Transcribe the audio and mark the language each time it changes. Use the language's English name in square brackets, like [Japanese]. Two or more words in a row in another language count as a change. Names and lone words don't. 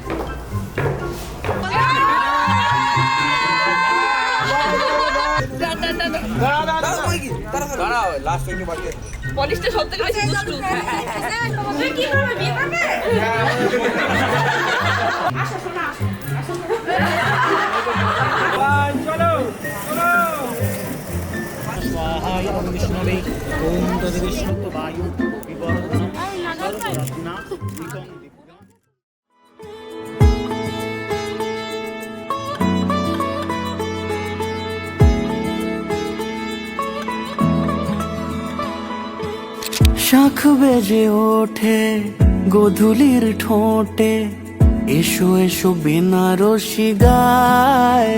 [Bangla] পলিশটা সব থেকে বেশি দুষ্টু। তুই কি করবে, বিয়ে করবে? আসো শোনা, আসো। চলো চলো। [Sanskrit] स्वाहाय ओम विष्णवे ओम तद्विष्णु वायु विवर्धनम सर्वरत्ना विकं दिव्यं। [Bangla] শাখ বেজে ওঠে গোধূলির ঠোঁটে, এসো এসো বেনারসি গায়।